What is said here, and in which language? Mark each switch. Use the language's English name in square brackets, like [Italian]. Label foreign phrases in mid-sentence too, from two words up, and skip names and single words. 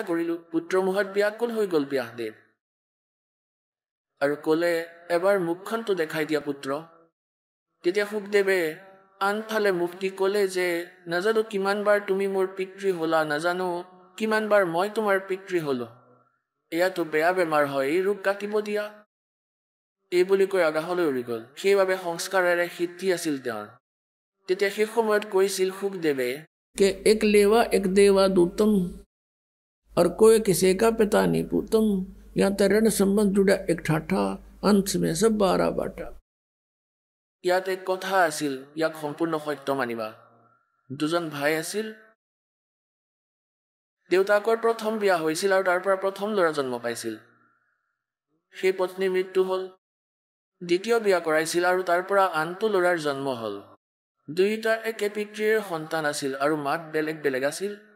[Assamese] কৰিলো পুত্ৰ মুখত ব্যাকুল হৈ গ'ল ব্যাসদেৱ আৰু ক'লে এবাৰ মুখখনটো দেখাই দিয়া পুত্ৰ তেতিয়া সুখদেৱে আনফালে মুক্তি ক'লে যে নাজানো কিমানবাৰ তুমি মোৰ পিতৃ হ'লা নাজানো কিমানবাৰ মই তোমাৰ পিতৃ হ'লো এয়াতো বেয়া বেমাৰ হয় এই ৰোগ কাটিব দিয়া এই বুলি কৈ আগাহলৈ উৰি গ'ল সেইবাবে সংস্কাৰেৰে সিদ্ধি আছিল তেওঁৰ তেতিয়া সেই সময়ত কৈছিল সুখদেৱে [Hindi] कि एक लेवा एक देवा दूतम और कोई किसी का पिता नहीं पूतम यहाँ तो ऋण संबंध जुड़ा एक ठाठा अंश में सब 12 बाटा [Assamese] ইয়াত এক কথা আছিল ইয়াক সম্পূৰ্ণ সত্য মানিবা দুজন ভাই আছিল দেউতাকৰ প্ৰথম বিয়া হৈছিল আৰু তাৰ পৰা প্ৰথম ল'ৰা জন্ম পাইছিল সেই পত্নীৰ মৃত্যু হ'ল দ্বিতীয় বিয়া কৰাইছিল আৰু তাৰ পৰা আনটো ল'ৰাৰ জন্ম হ'ল দুইটা একে পিতৃৰ সন্তান আছিল আৰু মাক বেলেগ বেলেগ আছিল